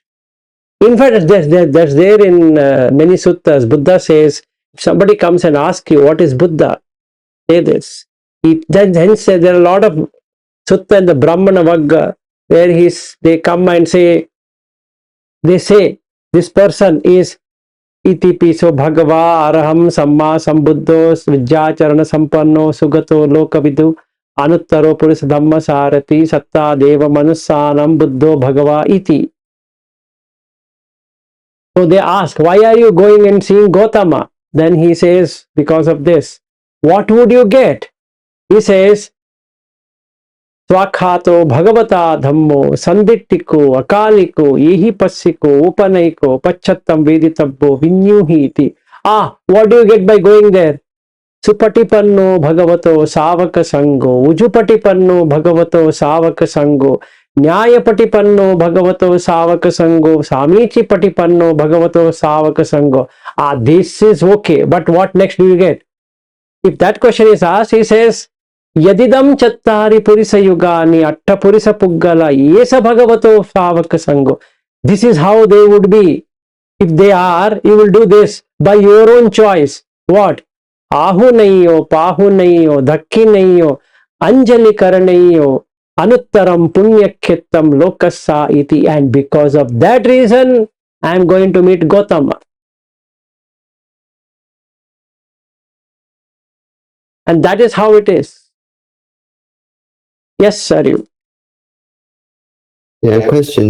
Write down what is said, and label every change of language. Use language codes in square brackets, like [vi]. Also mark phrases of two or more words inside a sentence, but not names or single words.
[en] In fact, that's there in many suttas. Buddha says, if somebody comes and asks you, what is Buddha? Say this. Hence, there are a lot of sutta in the Brahmana Vagga where they come and say, this person is [pi] iti piso bhagava araham samma sambuddho vijjacharana sampanno sugato lokavidu anuttaro purisa dhamma sarati satta deva manussanam buddho bhagava iti. [en] So they ask, why are you going and seeing Gautama? Then he says, because of this. What would you get? He says, [pi] Swakhato Bhagavata Dhammo Sanditiko Akaliko Yehi Passiko Upanaiko Pachattam Veditabbo Vinyuhiti. [en] What do you get by going there? [pi] Supatipanno Bhagavato Savaka Sango Ujupatipanno Bhagavato Savaka Sango Nyayapatipanno Bhagavato Savaka Sango Samichi Patipanno Bhagavato Savaka Sango. [en] This is okay, but what next do you get? If that question is asked, he says, [pi] Yadidam chattari purisa yugani atta purisa puggala yesa bhagavato savaka sango. [en] This is how they would be. If they are, you will do this by your own choice. What? [pi] Ahu naiyo, pahu naiyo, dhakki naiyo, anjali karanaiyo, anuttaram punyakhitam lokasa iti. [en] And because of that reason, I am going to meet Gautama. And that is how it is. Yes, sir. Yeah, question.